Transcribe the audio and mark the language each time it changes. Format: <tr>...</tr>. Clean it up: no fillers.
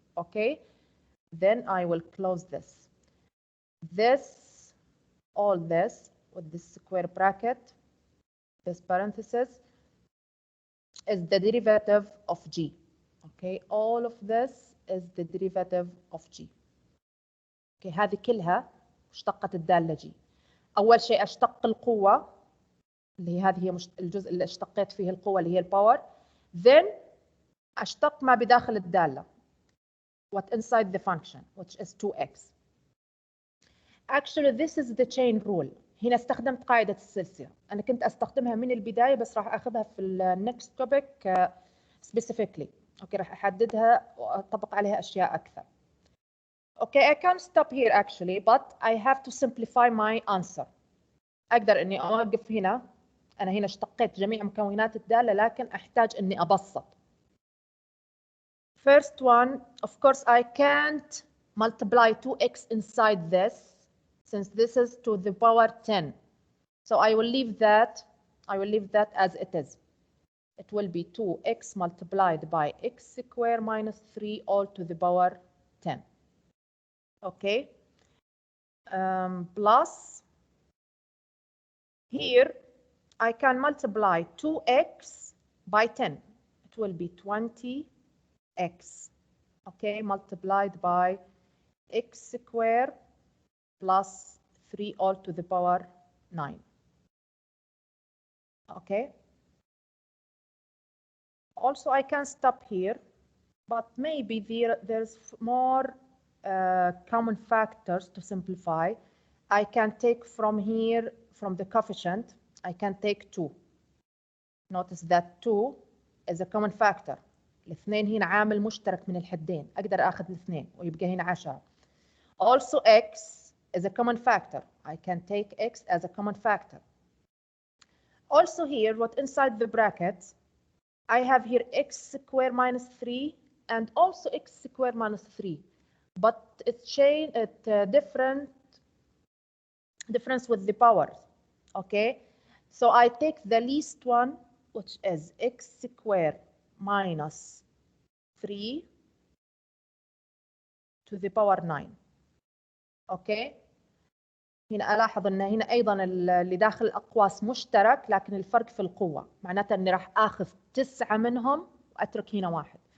<en>Okay, then I will close this. This, all this with this square bracket, this parenthesis, is the derivative of g. Okay, all of this is the derivative of g.</en> <ar>اوكي هذه كلها مشتقة الدالة جي. أول شيء أشتق القوة اللي هي هذه هي الجزء اللي اشتقيت فيه القوة اللي هي الباور.</ar> <en>Then</en> <ar>أشتق ما بداخل الدالة</ar> <en>what inside the function which is 2x. Actually this is the chain rule.</en> <ar>هنا استخدمت قاعدة السلسلة. أنا كنت أستخدمها من البداية بس راح أخذها في ال</ar> <en>next topic specifically.</en> <ar>أوكي راح أحددها وأطبق عليها أشياء أكثر.</ar> <en>Okay, I can stop here actually, but I have to simplify my answer.</en> <ar>أقدر إني أوقف هنا. أنا هنا اشتقيت جميع مكونات الدالة لكن أحتاج إني أبسط.</ar> <en>First one, of course, I can't multiply 2x inside this since this is to the power 10. So I will leave that. I will leave that as it is. It will be 2x multiplied by x squared minus 3 all to the power 10. Okay. Plus here I can multiply 2x by 10. It will be 20x. Okay, multiplied by x squared plus 3 all to the power 9. Okay. Also, I can stop here, but maybe there's more common factors to simplify. I can take from here, from the coefficient, I can take 2. Notice that 2 is a common factor.</en> <ar>الاثنين هنا عامل مشترك من الحدين. أقدر أخذ الاثنين ويبقى هنا 10.</ar> <en>Also x is a common factor. I can take x as a common factor. Also here, what inside the brackets, I have here x squared minus 3 and also x squared minus 3. But it's difference with the powers. Okay, so I take the least one, which is x squared minus 3 to the power 9.</en> <ar>Okay, هنا ألاحظ أن هنا أيضا اللي داخل الأقواس مشترك لكن الفرق في القوة. معناته أني راح آخذ 9 منهم وأترك هنا 1.</ar>